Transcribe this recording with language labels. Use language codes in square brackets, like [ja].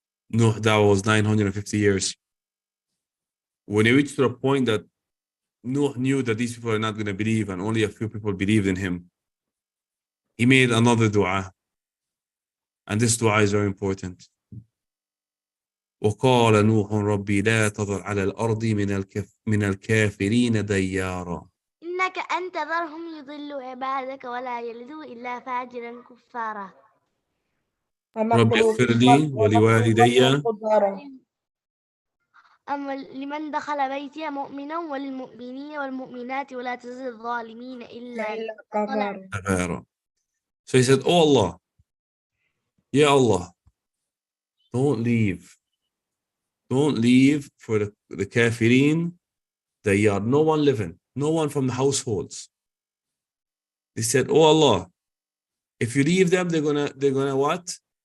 [en] No, that was 950 years. When they reached to the point that Noah knew that these people are not going to believe, and only a few people believed in him, he made another dua. And this dua is very important. [ar] وقال نوح ربي لا تذر على الأرض من الكافرين ديارا. إنك أن تذرهم يضلوا عبادك ولا يلدوا إلا فاجرا كفارا. ربي اغفر لي ولوالدي أما لمن دخل بيتي مؤمنا وللمؤمنين والمؤمنات ولا تزد الظالمين إلا كفارا. [en] So he said, "Oh Allah, Ya Allah, don't leave for the kafirin, they are no one living, no one from the households." They said, "Oh Allah, if you leave them, they're gonna what?